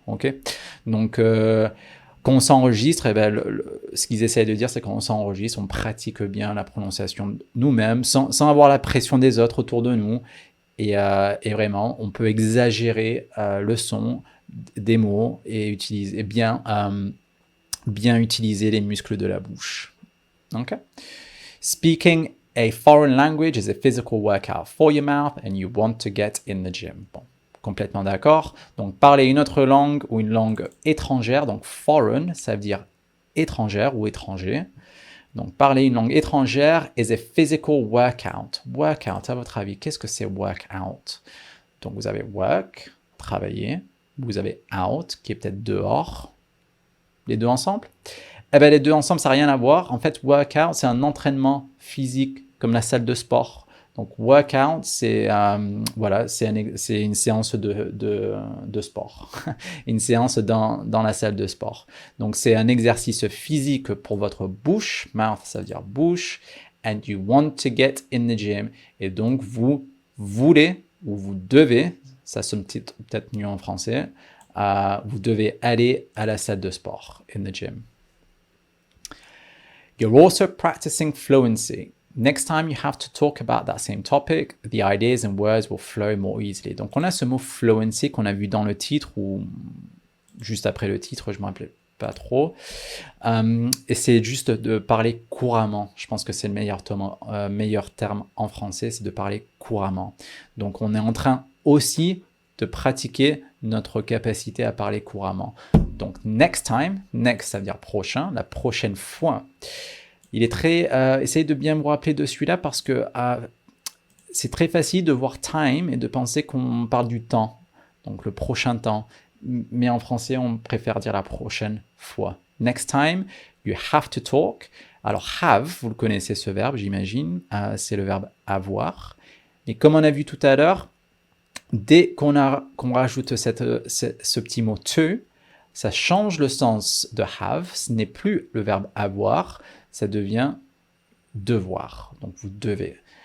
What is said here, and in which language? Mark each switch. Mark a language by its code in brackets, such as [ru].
[fr] Okay, donc, quand on s'enregistre, eh ben, ce qu'ils essayent de dire, c'est quand on s'enregistre, on pratique bien la prononciation nous-mêmes, sans avoir la pression des autres autour de nous. Et vraiment, on peut exagérer le son des mots et utiliser bien utiliser les muscles de la bouche. Okay? [en] Speaking a foreign language is a physical workout for your mouth and you want to get in the gym. [fr] Bon. Complètement d'accord. Donc, parler une autre langue ou une langue étrangère, donc foreign, ça veut dire étrangère ou étranger. Donc, parler une langue étrangère [en] is a physical workout. [fr] Workout, à votre avis, qu'est-ce que c'est workout? Donc, vous avez work, travailler. Vous avez out, qui est peut-être dehors. Les deux ensemble? Eh bien, les deux ensemble, ça n'a rien à voir. En fait, workout, c'est un entraînement physique, comme la salle de sport. Donc, workout, c'est une séance de sport, une séance dans la salle de sport. Donc, c'est un exercice physique pour votre bouche, mouth, ça veut dire bouche, [en] and you want to get in the gym. [fr] Et donc, vous voulez, ou vous devez, ça sonne peut-être mieux en français, vous devez aller à la salle de sport, [en] in the gym. You're also practicing fluency. Next time you have to talk about that same topic, the ideas and words will flow more easily. [fr] Donc, on a ce mot fluency qu'on a vu dans le titre ou juste après le titre, je ne me rappelle pas trop. Et c'est juste de parler couramment. Je pense que c'est le meilleur terme en français, c'est de parler couramment. Donc, on est en train aussi de pratiquer notre capacité à parler couramment. Donc, [en] next time, [fr] next, ça veut dire prochain, la prochaine fois. Il est très... essayez de bien vous rappeler de celui-là parce que c'est très facile de voir time et de penser qu'on parle du temps, donc le prochain temps. Mais en français, on préfère dire la prochaine fois. [en] Next time, you have to talk. [fr] Alors, have, vous le connaissez ce verbe, j'imagine. C'est le verbe avoir. Et comme on a vu tout à l'heure, dès qu'on rajoute ce petit mot to, ça change le sens de have. Ce n'est plus le verbe avoir, ça devient devoir. Donc, vous devez.